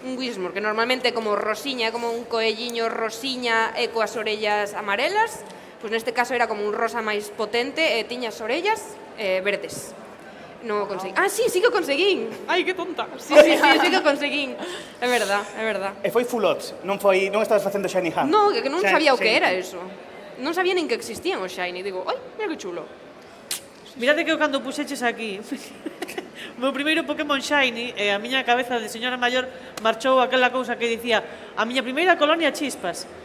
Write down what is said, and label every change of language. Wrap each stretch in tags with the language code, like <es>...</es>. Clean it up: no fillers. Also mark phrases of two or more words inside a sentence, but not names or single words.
<gl>Un Whismur, que normalmente é como rosiña, é como un coelliño rosiña e coas orellas amarelas. Pois neste caso era como un rosa máis potente e tiña as orellas verdes. Non o conseguí. Ah, sí que o conseguín. Ai, que tonta. Sí que o conseguín. É verdad, é verdad. E foi</gl> <en>full odds,</en> <gl>non estabas facendo Shiny Hunt. No, que non sabía o que Shiny era Hunt. eso. Non sabía nin que existían os Shiny. Digo, ai, mira que chulo. Mirade que eu cando puxeches aquí o meu primeiro Pokémon Shiny e a miña cabeza de señora maior marchou aquela cousa que dicía a miña primeira colonia chispas.</gl>